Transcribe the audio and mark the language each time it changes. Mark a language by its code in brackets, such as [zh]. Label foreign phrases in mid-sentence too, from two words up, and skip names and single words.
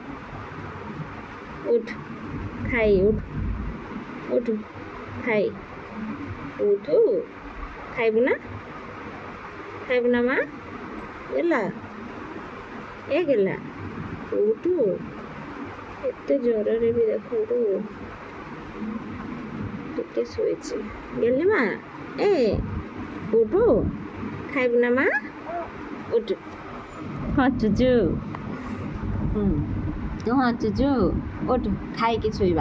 [or] ଉଠ ଖାଇ ଉଠ ଉଠ ଖାଇ ଉଠୁ ଖାଇବୁ ନା? ଖାଇବୁ ନା ମା? ଗେଲା ଏ ଗେଲା ଉଠୁ। ଏତେ ଜ୍ୱରରେ ବି ଦେଖନ୍ତୁ ଟିକେ ଶୋଇଛି। ଗେଲି ମା ଏ ଉଠୁ ଖାଇବୁ ନା ମା? ଉଠୁ ହଞ୍ଚୁଛୁ ତୁ ହଞ୍ଚୁଛୁ ଉଠୁ ଖାଇକି ଶୋଇବା।